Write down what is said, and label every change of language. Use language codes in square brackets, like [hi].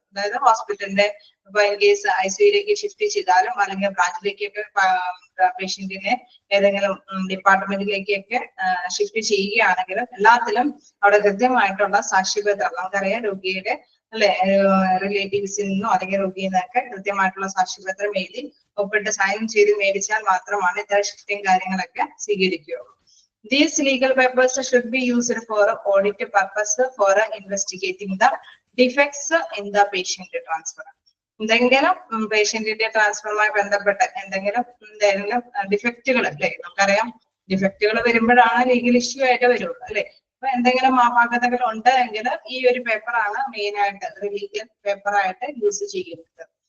[ml] അതായത് ഹോസ്പിറ്റലിന്റെ ഇപ്പൊ ഇൻ കേസ് ICUലേക്ക് ഷിഫ്റ്റ് ചെയ്താലും അല്ലെങ്കിൽ ബ്രാഞ്ചിലേക്കൊക്കെ പേഷ്യന്റിനെ ഏതെങ്കിലും ഡിപ്പാർട്ട്മെന്റിലേക്കൊക്കെ ഷിഫ്റ്റ് ചെയ്യുകയാണെങ്കിലും എല്ലാത്തിലും അവിടെ കൃത്യമായിട്ടുള്ള സാക്ഷ്യപത്രം, നമുക്കറിയാം രോഗിയുടെ അല്ലെ റിലേറ്റീവ്സിൽ നിന്നോ അല്ലെങ്കിൽ രോഗിയിൽ നിന്നൊക്കെ കൃത്യമായിട്ടുള്ള സാക്ഷ്യപത്രം എഴുതി ഒപ്പിട്ട് സൈൻ ചെയ്ത് മേടിച്ചാൽ മാത്രമാണ് ഇത്തരം ഷിഫ്റ്റിംഗ് കാര്യങ്ങളൊക്കെ സ്വീകരിക്കുകയുള്ളൂ. [en] These legal papers should be used for audit purpose for investigating the defects in the patient transfer. [ml] എന്തെങ്കിലും പേഷ്യന്റിന്റെ ട്രാൻസ്ഫറുമായി ബന്ധപ്പെട്ട് എന്തെങ്കിലും ഡിഫക്റ്റുകൾ അല്ലെ, നമുക്കറിയാം ഡിഫക്റ്റുകൾ വരുമ്പോഴാണ് ലീഗൽ ഇഷ്യൂ ആയിട്ട് വരുള്ളൂ അല്ലെ. അപ്പൊ എന്തെങ്കിലും അപാകതകൾ ഉണ്ട് എങ്കിൽ ഈ ഒരു പേപ്പറാണ് മെയിൻ ആയിട്ട് ലീഗൽ പേപ്പർ ആയിട്ട് യൂസ് ചെയ്യുന്നത്.